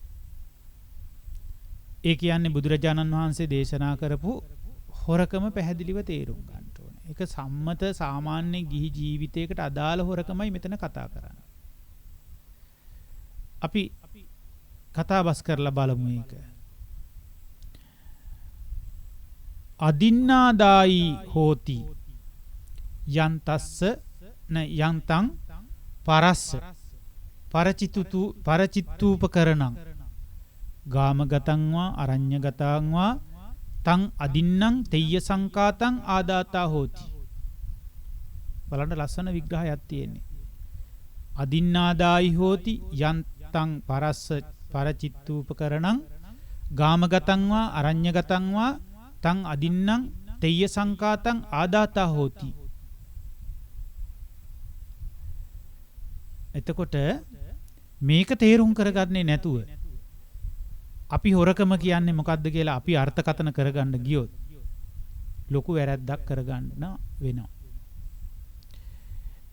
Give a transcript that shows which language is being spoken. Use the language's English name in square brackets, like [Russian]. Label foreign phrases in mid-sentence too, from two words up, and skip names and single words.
[Sinhala] ඒ කියන්නේ බුදුරජාණන් වහන්සේ දේශනා කරපු හොරකම පැහැදිලිව තේරුම් ගන්න ඕන. ඒක සම්මත සාමාන්‍ය ගිහි ජීවිතයකට අදාළ හොරකමයි මෙතන කතා කරන්නේ. අපි කතා බස් කරලා බලමු මේක. [Pali] අදින්නාදායි හෝති යන්තස්ස න යන්තං පරස්ස පරචිත්තූපකරණං ගාමගතං වා අරඤ්‍යගතං වා තං අදින්නම් තෙය්‍ය සංකාතං ආදාතා හෝති. [Sinhala] බලන්න ලස්සන විග්‍රහයක් තියෙන්නේ. [Pali] අදින්නාදායි හෝති යන්තං පරස්ස පරචිත්තූපකරණං ගාමගතං වා අරඤ්‍යගතං වා තං අදින්නම් තෙය්‍ය සංකාතං ආදාතා හෝති. [Sinhala] එතකොට මේක තේරුම් කරගන්නේ නැතුව අපි හොරකම කියන්නේ මොකද්ද කියලා අපි අර්ථකථන කරගන්න ගියොත් ලොකු වැරැද්දක් කරගන්න වෙනවා.